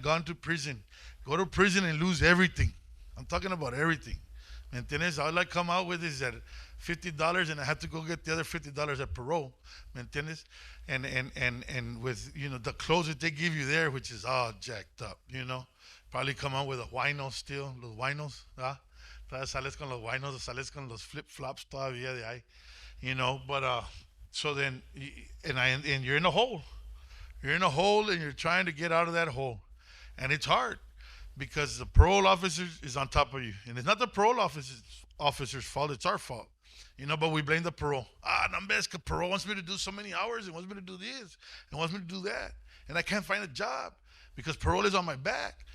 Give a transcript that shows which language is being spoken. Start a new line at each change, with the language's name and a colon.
English: Gone to prison, go to prison and lose everything. I'm talking about everything.
Spanish: ¿Me entiendes?
English: All I come out with is that $50, and I have to go get the other $50 at parole.
Spanish: ¿Me entiendes?
English: And with the clothes that they give you there, which is all jacked up. Probably come out with a wino still,
Spanish: los winos, ¿ah? Todavía sales con los winos, sales con los flip flops todavía de ahí,
English: But so then, and you're in a hole. You're in a hole, and you're trying to get out of that hole, and it's hard because the parole officer is on top of you, and it's not the parole officer's fault. It's our fault. But we blame the parole.
Spanish: No, es que
English: parole wants me to do so many hours, and wants me to do this, and wants me to do that, and I can't find a job because parole is on my back.